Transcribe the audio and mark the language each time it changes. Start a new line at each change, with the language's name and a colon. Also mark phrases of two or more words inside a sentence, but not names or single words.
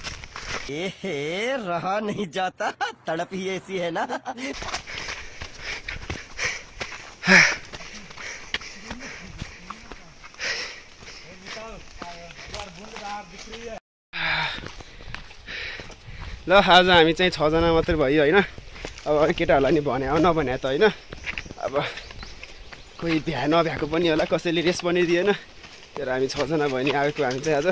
Hindi: रहा नहीं जाता, तड़प ही ऐसी है ना।
Nepali: ल आज हामी चाहिँ 6 जना मात्र भयो हैन। अब केटाहरूलाई नि भने नभने त हैन, अब कोही भ्या नभ्याएको पनि होला, कसैले रेस पनि दिएन, तर हामी 6 जना भयो नि आएको हामी चाहिँ आज।